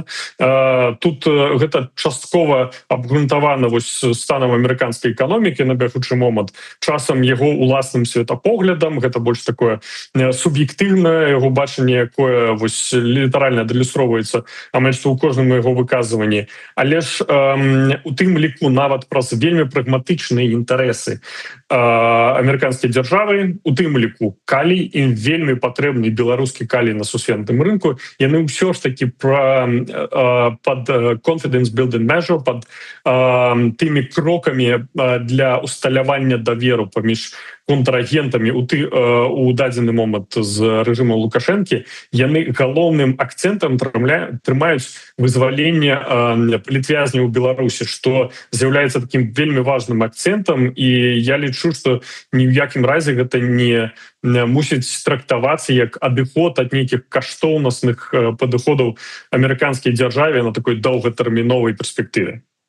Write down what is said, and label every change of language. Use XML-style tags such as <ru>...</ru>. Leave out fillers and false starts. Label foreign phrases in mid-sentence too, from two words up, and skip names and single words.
<be>Тут гэта часткова абгрунтавана станам амерыканскай эканомікі на бягучы момант, часам яго уласным светапоглядам, гэта больш такое суб'ектыўнае яго бачанне, якое літаральна адлюстроўваецца амаль што ў кожным яго выказванні. Але ж у тым ліку нават праз вельмі прагматычныя інтарэсы амерыканскай дзяржавы, у тым ліку калій, ім вельмі патрэбны беларускі калій на сусветным рынку, яны ўсё ж такі</be> <en>пад confidence building measure,</en> <be>пад тымі крокамі для усталявання даверу паміж контрагентамі у дадзены момант з рэжыму Лукашэнкі, яны галоўным акцэнтам трымаюць вызваленне палітвязняў у Беларусі, што з'яўляецца такім вельмі важным акцэнтам, і я лічу, што ні ў якім разе гэта не мусіць трактавацца як адыход ад нейкіх каштоўнасных падыходаў амерыканскай дзяржаве на такой доўгатэрміновай перспектыве.</be>